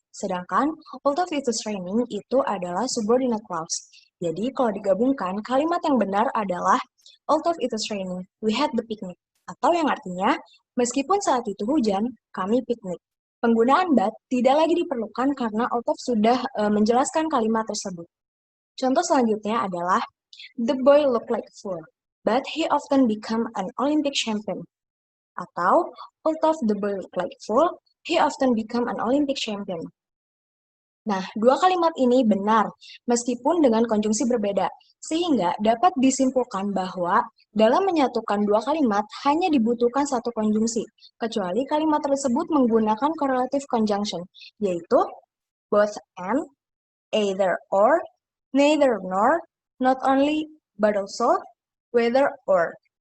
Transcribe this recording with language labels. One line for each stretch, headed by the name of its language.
Indonesian: Sedangkan
English: although it was raining
Indonesian: itu adalah subordinate clause. Jadi kalau digabungkan, kalimat yang benar adalah
English: although it was raining, we had the picnic.
Indonesian: Atau yang artinya, meskipun saat itu hujan, kami piknik. Penggunaan but tidak lagi diperlukan karena although sudah menjelaskan kalimat tersebut. Contoh selanjutnya adalah
English: the boy looked like a fool, but he often become an Olympic champion. Atau although the boy looked like a fool, he often become an Olympic champion.
Indonesian: Nah, dua kalimat ini benar, meskipun dengan konjungsi berbeda, sehingga dapat disimpulkan bahwa dalam menyatukan dua kalimat hanya dibutuhkan satu konjungsi, kecuali kalimat tersebut menggunakan correlative conjunction, yaitu both and, either or, neither nor, not only, but also, whether or.